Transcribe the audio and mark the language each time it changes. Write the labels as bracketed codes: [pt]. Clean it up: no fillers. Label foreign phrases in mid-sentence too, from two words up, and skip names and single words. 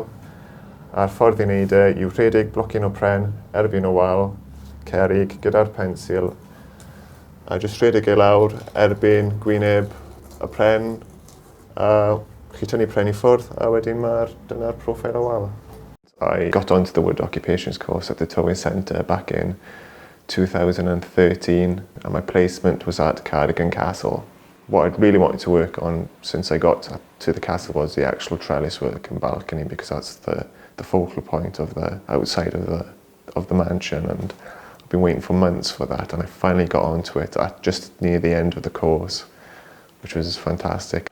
[cy] A'r ffordd i wneud yw rhedeg blocyn o pren erbyn y wal, cerrig gyda'r pensil, a jyst rhedeg e lawr erbyn gwyneb y pren, a chi tynnu pren i ffwrdd, a wedyn dyna'r profil o wal. [en] I got onto the wood occupations course at the Tywi Centre back in 2013, and my placement was at Cardigan Castle. What I'd really wanted to work on since I got to the castle was the actual trellis work and balcony, because that's the focal point of the outside of the mansion, and I've been waiting for months for that, and I finally got onto it at just near the end of the course, which was fantastic.